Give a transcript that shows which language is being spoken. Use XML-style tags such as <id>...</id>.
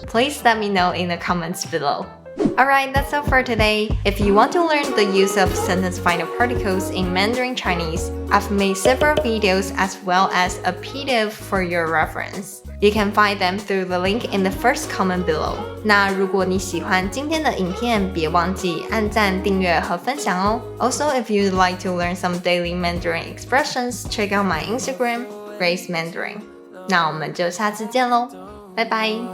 <en>Please let me know in the comments below. Alright, that's all for today. If you want to learn the use of sentence final particles in Mandarin Chinese, I've made several videos as well as a PDF for your reference. You can find them through the link in the first comment below.</en> <zh>那如果你喜欢今天的影片，别忘记按赞、订阅和分享哦。</zh> <en>Also, if you'd like to learn some daily Mandarin expressions, check out my Instagram, Grace Mandarin.</en> <zh>那我们就下次见喽，拜拜。</zh>